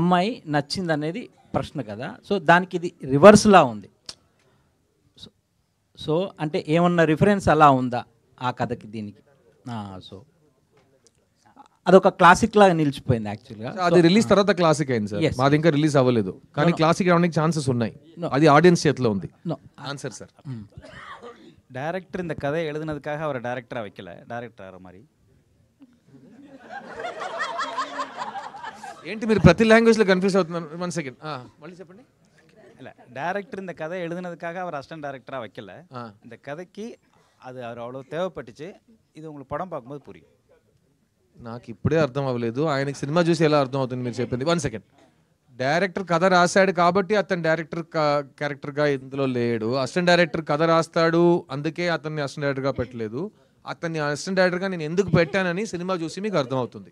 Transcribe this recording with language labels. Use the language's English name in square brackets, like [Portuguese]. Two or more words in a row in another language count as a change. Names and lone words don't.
[Telugu] అమ్మాయి నచ్చింది అనేది ప్రశ్న కదా. సో దానికి ఇది రివర్స్లా ఉంది. సో అంటే ఏమన్నా రిఫరెన్స్ అలా ఉందా ఆ కథకి దీనికి? సో అదొక క్లాసిక్ లాగా నిలిచిపోయింది యాక్చువల్గా. అది రిలీజ్ తర్వాత క్లాసిక్ అయింది సార్. మాది ఇంకా రిలీజ్ అవ్వలేదు, కానీ క్లాసిక్ అవడానికి ఛాన్సెస్ ఉన్నాయి. అది ఆడియన్స్ చేతిలో ఉంది. ఆన్సర్ సార్. [Tamil] டேரக்டர் இந்த கதையை எழுதுனதுக்காக அவரை டேரக்டராக வைக்கல, டேரக்டர் மாதிரி. [Telugu] ఏంటి మీరు ప్రతి లాంగ్వేజ్లో కన్ఫ్యూజ్ అవుతున్నారు? 1 సెకండ్ మళ్ళీ చెప్పండి. [Tamil] இல்லை, டேரக்டர் இந்த கதையை எழுதுனதுக்காக அவர் அசிஸ்டன்ட் டேரக்டராக வைக்கல. இந்த கதைக்கு அது அவர் அவ்வளோ தேவைப்பட்டுச்சு. இது உங்களுக்கு படம் பார்க்கும்போது புரியும். [Telugu] నాకు ఇప్పుడే అర్థం అవ్వలేదు, ఆయనకి సినిమా చూసి ఎలా అర్థం అవుతుంది మీరు చెప్పింది. 1 సెకండ్. డైరెక్టర్ కథ రాశాడు కాబట్టి అతను డైరెక్టర్ క్యారెక్టర్గా ఇందులో లేడు. అసిస్టెంట్ డైరెక్టర్ కథ రాస్తాడు, అందుకే అతన్ని అసిస్టెంట్ డైరెక్టర్గా పెట్టలేదు. అతన్ని అసిస్టెంట్ డైరెక్టర్గా నేను ఎందుకు పెట్టానని సినిమా చూసి మీకు అర్థం అవుతుంది.